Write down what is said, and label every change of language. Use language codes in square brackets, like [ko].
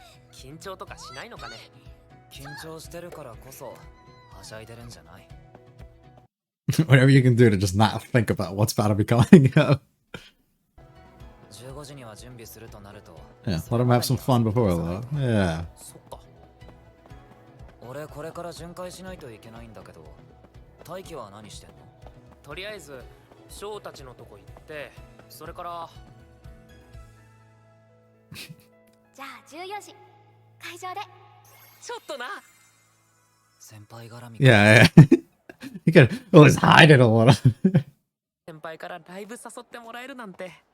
[ja] 緊張とかしないのかね。緊張してるからこそはしゃいでるんじゃない。 [en] Whatever you can do to just not think about what's about to be coming up. [ja] 15時には準備するとなると。 [en] Yeah, let him have some fun before though. Yeah. [ja] そっか。俺これから巡回しないといけないんだけど、大輝は何してんの？とりあえずショーたちのとこ行って、それから。じゃあ14時会場で。ちょっとな。先輩絡み。 [en] Yeah, yeah. He could always hide it a little. [ja] 先輩からライブ誘ってもらえるなんて。